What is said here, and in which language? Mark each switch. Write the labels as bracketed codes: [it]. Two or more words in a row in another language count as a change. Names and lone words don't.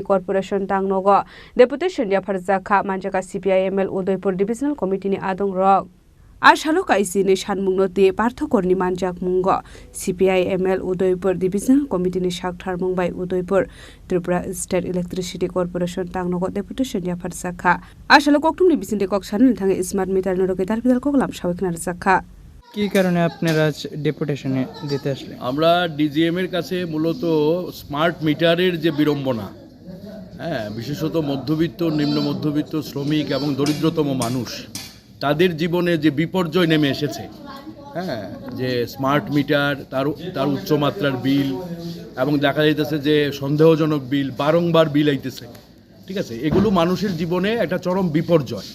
[trp] Corporation tangnogo deputation ya pharzakha manjaka CPIML Udaipur Divisional Committee ni adong rok Ashalo kaisi ni shanmungnote Parthokor ni manjak mungo CPIML Udaipur Divisional Committee ni Shakthar Mumbai Udaipur Tripura State Electricity Corporation tangnogo deputation ya pharzakha Ashalo koktum ni bisinde kok sanil thange [en] smart meter [trp] noroge darbidal koklam shabekna rakha [bn] কি কারণে আপনারা ডেপুটেশনে দিতে আসলেন? আমরা ডিজিএম এর কাছে মূলত [en] smart meter's [bn] যে বিড়ম্বনা, বিশেষত মধ্যবিত্ত, নিম্ন মধ্যবিত্ত, শ্রমিক এবং দরিদ্রতম মানুষ তাদের জীবনে যে বিপর্যয় নেমে এসেছে, যে স্মার্ট মিটার তার উচ্চমাত্রার বিল এবং দেখা যাইতেছে যে সন্দেহজনক বিল, বারংবার বিল আইতেছে, ঠিক আছে, এগুলো মানুষের জীবনে একটা চরম বিপর্যয়।